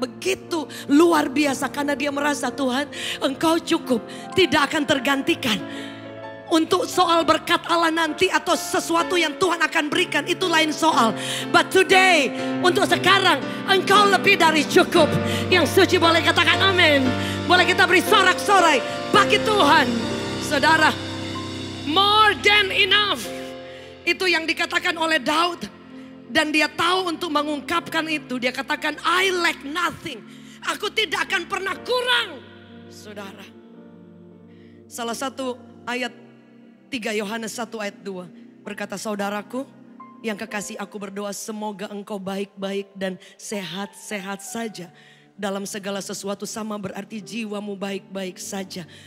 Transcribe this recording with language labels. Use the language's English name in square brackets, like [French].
[Indonesian] Begitu luar biasa karena dia merasa Tuhan Engkau cukup. Tidak akan tergantikan. Untuk soal berkat Allah nanti atau sesuatu yang Tuhan akan berikan itu lain soal. [English] But today, [Indonesian] untuk sekarang Engkau lebih dari cukup. Yang suci boleh katakan amin. Boleh kita beri sorak-sorai bagi Tuhan. Saudara, [English] more than enough. [Indonesian] Itu yang dikatakan oleh Daud. Dan dia tahu untuk mengungkapkan itu. Dia katakan [English] I lack nothing. [Indonesian] Aku tidak akan pernah kurang. Saudara, salah satu ayat 3 Yohanes 1 ayat 2 berkata, saudaraku yang kekasih, aku berdoa semoga engkau baik-baik dan sehat-sehat saja. Dalam segala sesuatu, sama berarti jiwamu baik-baik saja.